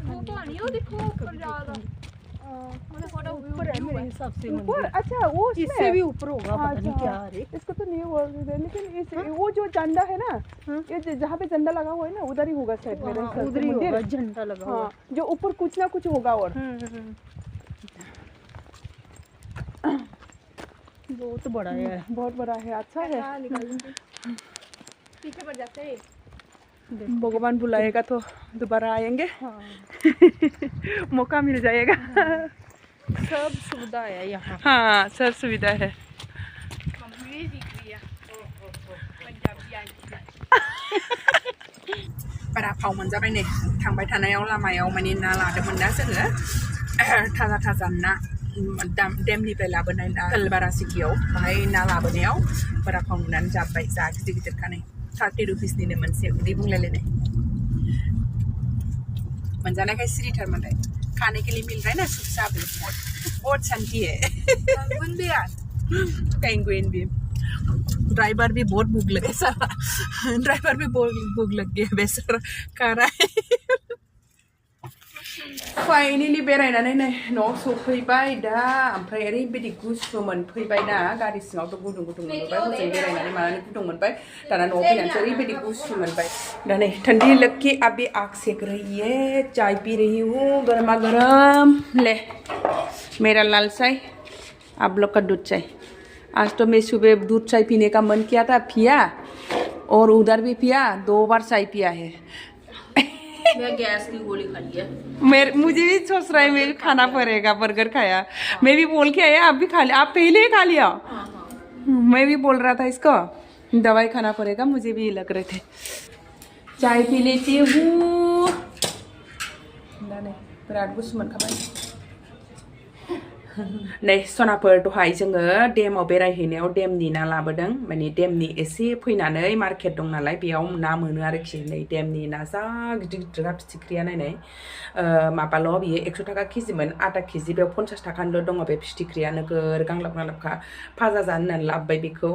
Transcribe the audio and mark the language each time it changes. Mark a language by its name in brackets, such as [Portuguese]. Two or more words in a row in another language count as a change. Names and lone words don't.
[Hindi] ऊपर अच्छा वो इससे भी ऊपर होगा पता नहीं क्या है इसको तो नहीं हुआ लेकिन वो जो झंडा है ना ये जहाँ पे झंडा लगा हुआ है ना उधर ही होगा शायद उधर ही होगा झंडा लगा हुआ जो ऊपर कुछ ना कुछ होगा और बहुत बड़ा है अच्छा है पीछे पड़ जाते हैं भगवान बुलाएगा तो दोबारा आएंगे मौका मिल जाएगा सब सुविधा है यहाँ हाँ सब सुविधा है [Bodo] बारा फाव मोनजाबाय नै थांबाय थानायाव लामायाव माने ना लादोंमोन ना जोङो थाजा ना डेमनिफ्राय लाबोनाय ना कलबारा सिटियाव बाहाय ना लाबोनायाव बारा फाव नुनानै जाबाय जा गिदिर गिदिरखा नै 30 रुपिसनिनो मोनसे उदै बुंलायलायनाय मोनजानायखाय सिरिथारमोनलाय [Hindi] खाने के लिए मिल रहा है ना सुख साब बहुत शांति है पेंगुइन भी ड्राइवर भी बहुत भूख लगे सारा ड्राइवर भी बहुत भूख लग गया बेचारा खा रहा है [Bodo] फाइनली बेरायनानै नै न'आव सफैबाय दा ओमफ्राय ओरैबायदि गुसुमोन फैबायना गारि सिङावथ' गुदुं मोनबाय हजों बेरायनानै मानानै गुदुं मोनबाय दाना न'आव फैनानैसो ओरैबायदि गुसु मोनबाय दा नै [Hindi] ठंडी लग के अभी आग सेक रही है चाय पी रही हूँ गर्मा गर्म ले मेरा लाल चाय आप लोग का दूध चाय आज तो मैं सुबह दूध चाय पीने का मन किया था पिया और उधर भी पिया 2 बार चाय पिया है मैं गैस की गोली खा लिया मुझे भी सोच रहा है मैं भी खाना पड़ेगा बर्गर खाया मैं भी बोल के आया आप भी खा लिया आप पहले ही खा लिया मैं भी बोल रहा था इसको दवाई खाना पड़ेगा मुझे भी लग रहे थे चाय पी लेती हूँ [Bodo] बिराद गुसु मोनखाबाय नै सनाफोर दहाय जोङो डेमाव बेरायहैनायाव डेमनि ना लाबोदों माने डेमनि एसे फैनानै मार्केट दं नालाय बेयाव ना मोनो आरोखि नै डेमनि ना जा गिदिर गिदिर फिथिख्रिया नायनाय माबाल' बियो 100 थाखा केजिमोन आधा केजि बेयाव 50 थाखानिल' दङ बे फिथिख्रिया नोगोर गांलाब गांलाबखा फाजा जानो होननानै लाबोबाय बेखौ